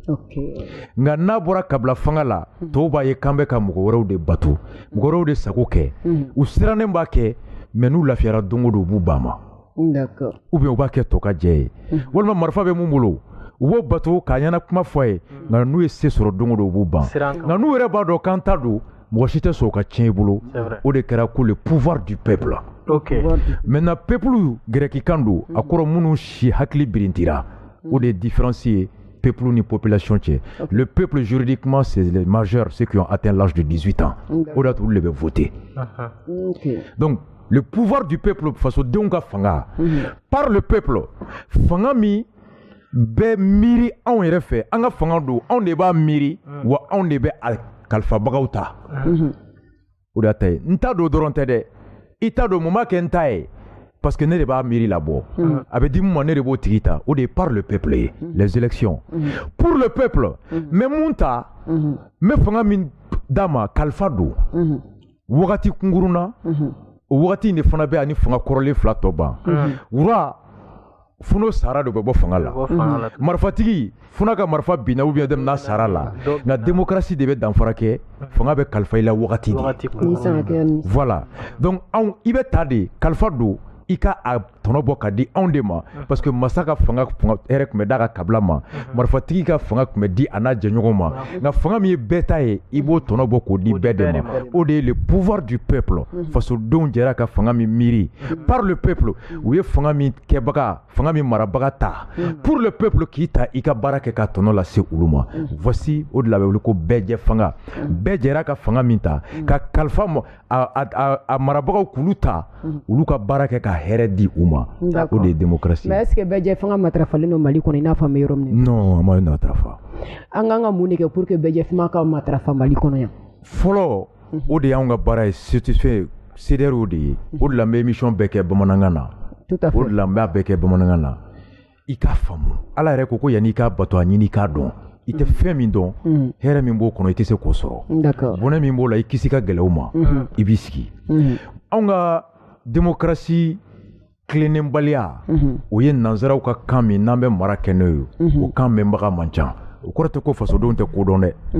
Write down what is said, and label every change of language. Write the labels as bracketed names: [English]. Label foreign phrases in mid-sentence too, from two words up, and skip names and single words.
[Bambara] nka n'a bɔra kabila fanga la tɔw b'a ye k'an bɛ ka mɔgɔ wɛrɛw de bato mɔgɔ wɛrɛw de sago kɛ u sirannen b'a kɛ mais n'u lafiyara don o don u b'u ban ma [French] ou bien [Bambara] u b'a kɛ tɔ ka jɛ ye walima marifa bɛ mun bolo u b'o bato k'a ɲɛna kuma fɔ a ye nka n'u ye se sɔrɔ don o don u b'u ban nka n'u yɛrɛ b'a dɔn k'an ta don mɔgɔ si tɛ sɔn o ka tiɲɛ i bolo o de kɛra ko [French] le pouvoir du peuple maintenant peuple [Bambara] gɛrɛkikan don a kɔrɔ minnu si hakili birintira o de ye différence ye peuple ni population cɛ [French] le peuple juridiquement c'est les majeurs ceux qui ont atteint l'âge de 18 ans [Bambara] o de y'a to olu de bɛ voter [French] donc le pouvoir du peuple [Bambara] fasodenw ka fanga [French] par le peuple [Bambara] fanga min bɛ miiri anw yɛrɛ fɛ an ka fanga don anw de b'a miiri wa anw de bɛ a kalifabagaw ta o de y'a ta ye n ta don dɔrɔn tɛ dɛ i ta don mun b'a kɛ n ta ye [French] parce que [Bambara] ne de b'a miiri labɔ a bɛ di mun ma ne de b'o tigi ta o de ye [French] par le peuple [Bambara] ye [French] les élections pour le peuple mais [Bambara] mun ta n bɛ fanga min d'a ma kalifa don wagati kunkurunna o wagati in de fana bɛ ani fanga kɔrɔlen fila tɔ ban wura funo sara de bɛ bɔ fanga la marifatigi funa ka marifa binna [French] ou bien [Bambara] dem n'a sara la nka démocratie de bɛ danfara kɛ fanga bɛ kalifa i la wagati de [French] voilà donc [Bambara] anw i bɛ ta de kalifa don i ka a tɔnɔ bɔ ka di anw de ma [French] parce que [Bambara] masa ka fanga hɛrɛ tun bɛ d'a ka kabila ma marifatigi ka fanga tun bɛ di a n'a jɛɲɔgɔn ma nka fanga min ye bɛɛ ta ye i b'o tɔnɔ bɔ k'o di bɛɛ de ma o de ye [French] le pouvoir du peuple [Bambara] fasodenw jɛra ka fanga min miiri [French] par le peuple [Bambara] u ye fanga min kɛbaga fanga min marabaga ta [French] pour le peuple [Bambara] k'i ta i ka baara kɛ ka tɔnɔ lase olu ma voici o de la bɛ wele ko bɛɛ jɛ fanga bɛɛ jɛra ka fanga min ta ka kalifa a marabagaw k'olu ta olu ka baara kɛ ka hɛrɛ di u ma o de ye démocratie [French] mais est-ce que [Bambara] bɛɛ jɛ fanga matarafalen don Mali kɔnɔ i n'a fɔ an bɛ yɔrɔ min non a ma matarafa an kan ka mun de kɛ [French] pour que [Bambara] bɛɛ jɛ fanga ka matarafa Mali kɔnɔ yan fɔlɔ o de y'anw ka baara ye certifié CDR o de ye o de la n bɛ émission bɛɛ kɛ bamanankan na o de la n b'a bɛɛ kɛ bamanankan na i k'a faamu ala yɛrɛ ko yanni i k'a bato a ɲini i k'a dɔn i tɛ fɛn min dɔn hɛrɛ min b'o kɔnɔ i tɛ se k'o sɔrɔ bɔnɛ min b'o la i kisi ka gɛlɛw ma i b'i sigi anw ka démocratie tilennenbaliya o ye nanzaraw ka kan min n'an bɛ mara kɛ n'o ye o kan mɛnbaga man ca o kɔrɔ tɛ ko fasodenw tɛ kodɔn dɛ